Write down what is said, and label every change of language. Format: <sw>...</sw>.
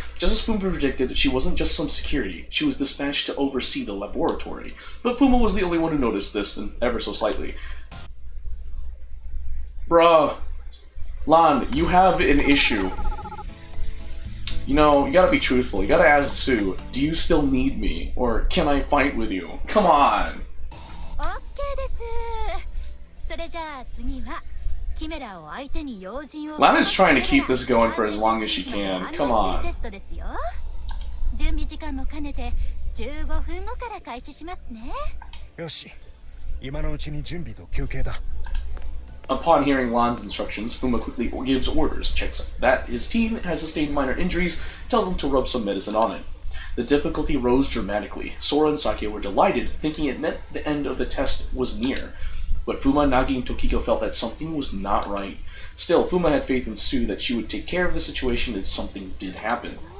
<en>Just as Fuma predicted, she wasn't just some security, she was dispatched to oversee the laboratory. But Fuma was the only one who noticed this, and ever so slightly. Bruh. Lan, you have an issue. You know, you gotta be truthful. You gotta ask Sue, do you still need me? Or can I fight with you? Come on!</en> <ja>OK です。それじゃあ次はキメラを相手に要人を。</ja> <en>Lan is trying to keep this going for as long as she can. Come on.</en> <ja>準備時間も兼ねて15分後から開始しますね。よし、今のうちに準備と休憩だ。</ja> <en>Upon hearing Lan's instructions, Fuma quickly gives orders, checks that his team has sustained minor injuries, tells them to rub some medicine on it. The difficulty rose dramatically. Sora and Sakia were delighted, thinking it meant the end of the test was near. But Fuma, Nagi, and Tokiko felt that something was not right. Still, Fuma had faith in Sue that she would take care of the situation if something did happen.</en>